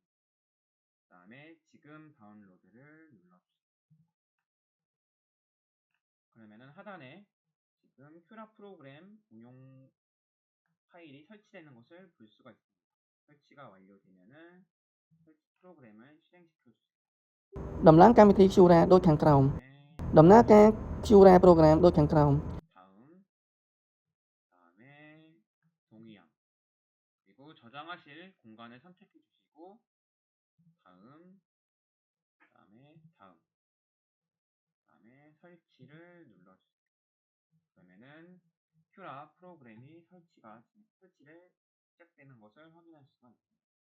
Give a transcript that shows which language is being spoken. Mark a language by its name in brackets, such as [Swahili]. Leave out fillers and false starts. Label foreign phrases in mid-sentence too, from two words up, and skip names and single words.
[Korean] 그 다음에 지금 다운로드를 눌러주세요. 그러면은 하단에 지금 큐라 프로그램 운용 파일이 설치되는 것을 볼 수가 있습니다. 설치가 완료되면은 설치 프로그램을 실행시켜주세요. [Khmer] ដំឡើងកម្មវិធី Cura ដូចខាងក្រោម [Korean] 네, [Khmer] ដំណើរការ Cura program ដូចខាងក្រោម [Korean] 다음에 동의함 그리고 저장하실 공간을 선택해 주시고 다음에 설치를 눌러주세요. 그러면은 큐라 프로그램이 설치를 시작되는 것을 확인할 수가 있습니다.